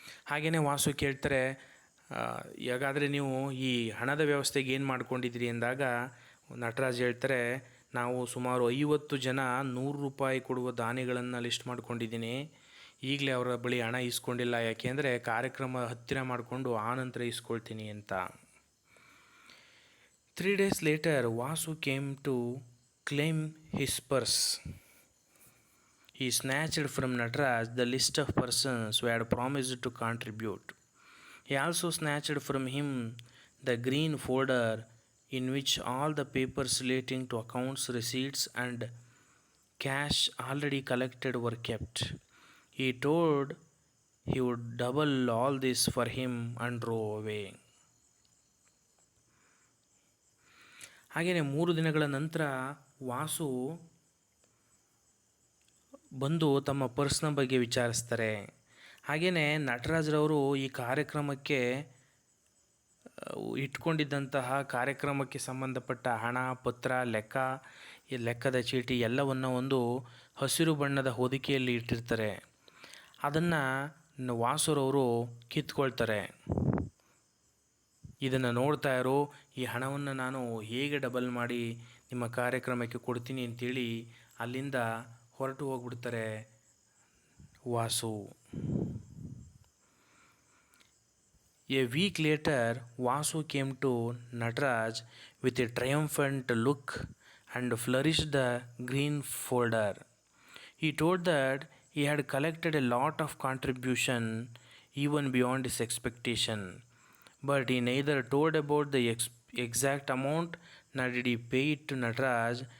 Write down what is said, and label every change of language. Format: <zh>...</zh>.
<kn>ಹಾಗೆಯೇ ವಾಸು ಕೇಳ್ತಾರೆ, ಹೇಗಾದರೆ ನೀವು ಈ ಹಣದ ವ್ಯವಸ್ಥೆಗೆ ಏನು ಮಾಡ್ಕೊಂಡಿದ್ದೀರಿ ಎಂದಾಗ ನಟರಾಜ್ ಹೇಳ್ತಾರೆ, ನಾವು ಸುಮಾರು 50 ಜನ ₹100 ಕೊಡುವ ದಾನಿಗಳನ್ನು ಲಿಸ್ಟ್ ಮಾಡ್ಕೊಂಡಿದ್ದೀನಿ. ಈಗಲೇ ಅವರ ಬಳಿ ಹಣ ಇಸ್ಕೊಂಡಿಲ್ಲ, ಯಾಕೆಂದರೆ ಕಾರ್ಯಕ್ರಮ ಹತ್ತಿರ ಮಾಡಿಕೊಂಡು ಆನಂತರ ಇಸ್ಕೊಳ್ತೀನಿ ಅಂತ.</kn> <en>3 days later, Vasu came to claim his purse. He snatched from Nataraj the list of persons who had promised to contribute. He also snatched from him the green folder in which all the papers relating to accounts, receipts, and cash already collected were kept. He told he would double all this for him and drove away.</en> <kn>ಹಾಗೆಯೇ 3 ದಿನಗಳ ನಂತರ ವಾಸು ಬಂದು ತಮ್ಮ ಪರ್ಸ್ನ ಬಗ್ಗೆ ವಿಚಾರಿಸ್ತಾರೆ. ಹಾಗೆಯೇ ನಟರಾಜ್ರವರು ಈ ಕಾರ್ಯಕ್ರಮಕ್ಕೆ ಇಟ್ಕೊಂಡಿದ್ದಂತಹ ಕಾರ್ಯಕ್ರಮಕ್ಕೆ ಸಂಬಂಧಪಟ್ಟ ಹಣ, ಪತ್ರ, ಲೆಕ್ಕದ ಚೀಟಿ ಎಲ್ಲವನ್ನು ಒಂದು ಹಸಿರು ಬಣ್ಣದ ಹೊದಿಕೆಯಲ್ಲಿ ಇಟ್ಟಿರ್ತಾರೆ. ಅದನ್ನು ವಾಸುರವರು ಕಿತ್ಕೊಳ್ತಾರೆ. ಇದನ್ನು ನೋಡ್ತಾ ಇರೋ, ಈ ಹಣವನ್ನು ನಾನು ಹೇಗೆ ಡಬಲ್ ಮಾಡಿ ನಿಮ್ಮ ಕಾರ್ಯಕ್ರಮಕ್ಕೆ ಕೊಡ್ತೀನಿ ಅಂತೇಳಿ ಅಲ್ಲಿಂದ ಹೊರಟು ಹೋಗ್ಬಿಡ್ತಾರೆ Vasu.</kn> <en>A week later, Vasu came to Nataraj with a triumphant look and flourished the green folder. He told that he had collected a lot of contribution even beyond his expectation, but he neither told about the exact amount nor did he pay it to Nataraj.</en>